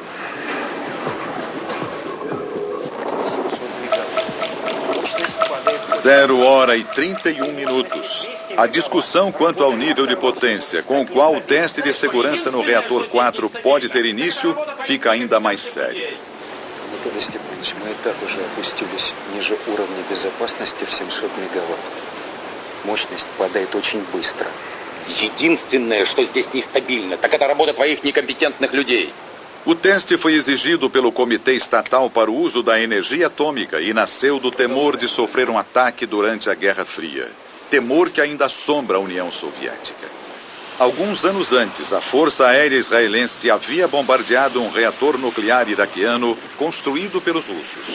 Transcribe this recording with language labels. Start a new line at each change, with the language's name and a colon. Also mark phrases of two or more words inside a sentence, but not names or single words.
Portuguese: 0h31. A discussão quanto ao nível de potência com o qual o teste de segurança no reator 4 pode ter início fica ainda mais séria.
Russian: Анатолий Степанович, мы и так уже опустились ниже уровня безопасности в 700 мегаватт. Мощность падает очень быстро. Единственное, что здесь нестабильно, так это работа твоих некомпетентных людей.
Portuguese: O teste foi exigido pelo Comitê Estatal para o Uso da Energia Atômica e nasceu do temor de sofrer um ataque durante a Guerra Fria. Temor que ainda assombra a União Soviética. Alguns anos antes, a Força Aérea Israelense havia bombardeado um reator nuclear iraquiano construído pelos russos.